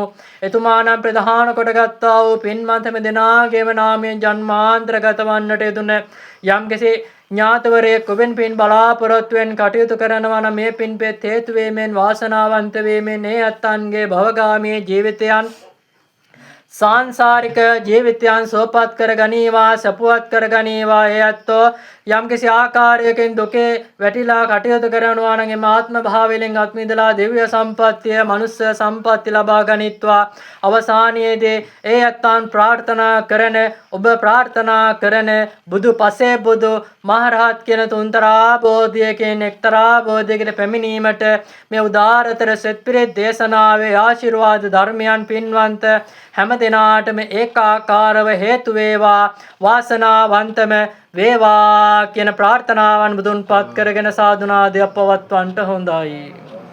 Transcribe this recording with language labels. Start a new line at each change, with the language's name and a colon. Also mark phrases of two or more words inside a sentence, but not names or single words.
Sinhala: එතුමානම් ප්‍රධාන කොටගත්තා වූ පින්වන්තම දෙනාගේම නාමයෙන් ජන්මාන්තරගත වන්නට යෙදුන යම්කිසි ඥාතවරයෙක් ඔබෙන් පින් බලාපොරොත්තු වෙන කටයුතු කරනවා නම් මේ පින්පෙත් හේතු වීමෙන් වාසනාවන්ත වීමෙන් ඒ අත්තන්ගේ භවගාමී ජීවිතයන් සාංසාරික ජීවිතයන් සැපවත් කර ගනීවා සැපවත් කර ගනීවා ඒ අත්තෝ යම්කිසි ආකාරයකින් දුකේ වැටිලා කටයුතු කරනවා නම් එම ආත්ම භාවයෙන් අත්මිදලා දිව්‍ය සම්පත්තිය මනුෂ්‍ය සම්පත්තිය ලබා ගනිත්වා. අවසානයේදී ඒ අත්තන් ප්‍රාර්ථනා කරන ඔබ ප්‍රාර්ථනා කරන බුදු පසේ බුදු මහරහත් කියන තුන්තරා බෝධියකින් එක්තරා බෝධියකට පැමිණීමට මේ උදාරතර සත්පිරිත් දේශනාවේ ආශිර්වාද ධර්මයන් පින්වන්ත හැම දිනාටම ඒකාකාරව හේතු වේවා වාසනාවන්තම වේවා කියන ප්‍රාර්ථනාවන් බුදුන්පත් කරගෙන සාදුනාදයක් පවත්වන්නට හොඳයි.